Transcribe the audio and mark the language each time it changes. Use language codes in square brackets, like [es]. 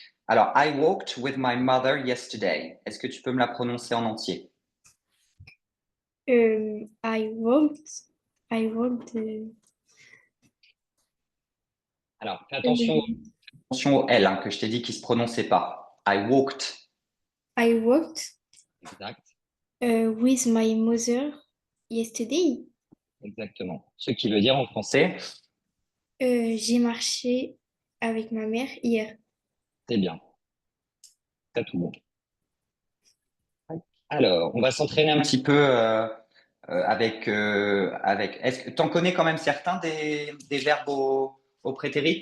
[en] Alors, I walked with my mother yesterday. [fr] Est-ce que tu peux me la prononcer en entier? [en] I walked. I walked. [fr] Alors, fais Euh, attention au L, hein, que je t'ai dit qui ne se prononçait pas. [en] I walked. I walked [fr] Exact. [en] with my mother yesterday. [fr] Exactement. Ce qui veut dire en français, J'ai marché avec ma mère hier. c'est bien. C'est tout bon. Alors, on va s'entraîner un petit peu avec. Est-ce que tu en connais quand même certains des verbes au prétérit?